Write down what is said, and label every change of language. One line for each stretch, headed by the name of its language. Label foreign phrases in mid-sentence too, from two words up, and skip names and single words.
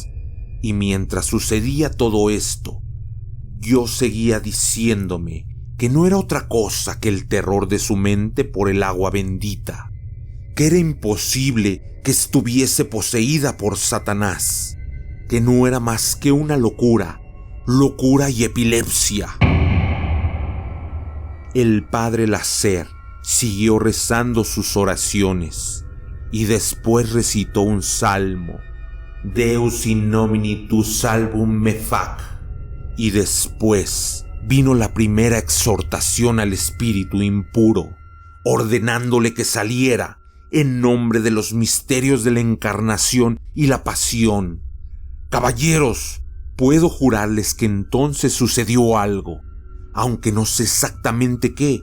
Spanish: Y mientras sucedía todo esto, yo seguía diciéndome que no era otra cosa que el terror de su mente por el agua bendita, que era imposible que estuviese poseída por Satanás, que no era más que una locura y epilepsia. El padre Lacer siguió rezando sus oraciones y después recitó un salmo,
Latin: Deus in nomine tu salvum me fac,
Spanish: y después vino la primera exhortación al espíritu impuro, ordenándole que saliera en nombre de los misterios de la encarnación y la pasión. Caballeros, puedo jurarles que entonces sucedió algo, aunque no sé exactamente qué.